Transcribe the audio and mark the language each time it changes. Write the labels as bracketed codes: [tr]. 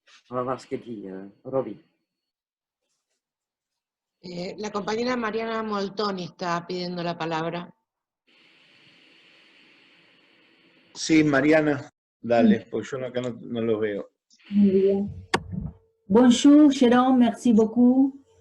[fr] On va voir ce que dit Robbie. [es] La compañera Mariana Moltoni está pidiendo la palabra. Sí, Mariana, dale, porque yo acá no los veo. Muy bien. [fr] Bonjour, Jérôme, merci beaucoup.